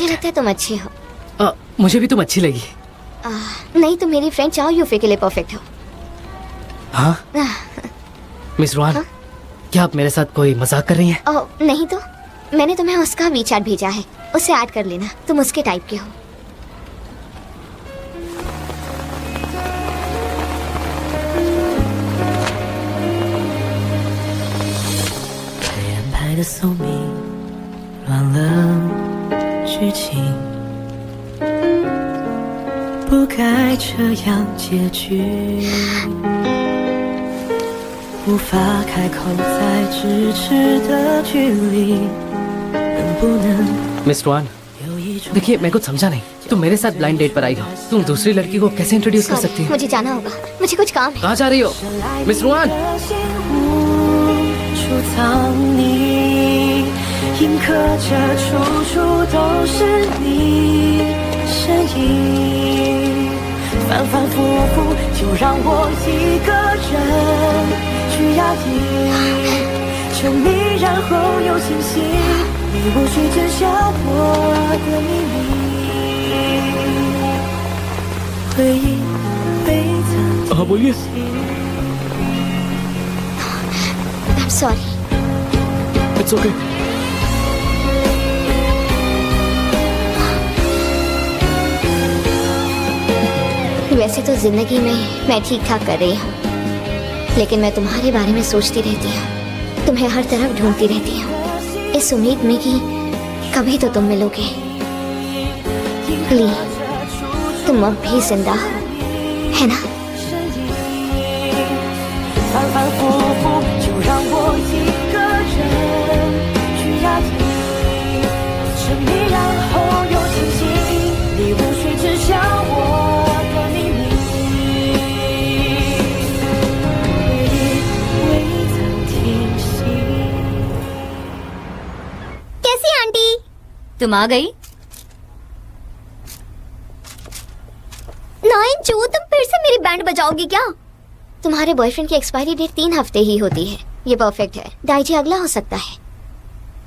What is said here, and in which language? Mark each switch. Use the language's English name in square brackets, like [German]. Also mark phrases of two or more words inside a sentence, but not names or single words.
[Hindi] मुझे लगता है तुम अच्छे हो। मुझे भी तुम अच्छी लगी। नहीं तो मेरी फ्रेंड चाओ यूफे के लिए परफेक्ट हो। हाँ मिस रुआन, हाँ? क्या आप मेरे साथ कोई मजाक कर रही हैं? नहीं तो मैंने तुम्हें उसका वीचार्ट भेजा है, उसे ऐड कर लेना। तुम उसके टाइप के हो। [Chinese] 宿命乱了剧情，不该这样结局，无法开口再咫尺的距离，能不能 [Hindi] मिस रुआन, देखिए मैं कुछ समझा नहीं। तुम मेरे साथ [English] blind date [Hindi] पर आई हो, तुम दूसरी लड़की को कैसे इंट्रोड्यूस कर सकती हो? मुझे जाना होगा, मुझे कुछ काम है। कहाँ जा रही हो मिस रुआन? [Chinese] 藏匿，印刻着处处都是你身影，反反复复，就让我一个人去压抑，沉迷然后又清醒，你无需知晓我的秘密，回忆被藏进心。 [English] सॉरी। It's okay. [Hindi] वैसे तो जिंदगी में मैं ठीक ठाक कर रही हूँ, लेकिन मैं तुम्हारे बारे में सोचती रहती हूँ, तुम्हें हर तरफ ढूंढती रहती हूँ, इस उम्मीद में कि कभी तो तुम मिलोगे। ली, तुम अब भी जिंदा हो, है ना? [Chinese] 反反复复，就让我一个人去压抑，沉迷然后又清醒，你无需知晓我的秘密。回忆未曾停息。 [Hindi] कैसी आंटी? तुम आ गई? नाइन जो तुम फिर से मेरी बैंड बजाओगी क्या? तुम्हारे बॉयफ्रेंड की [English] expiry date [Hindi] 3 हफ्ते ही होती है। ये परफेक्ट है। डाइजी अगला हो सकता है।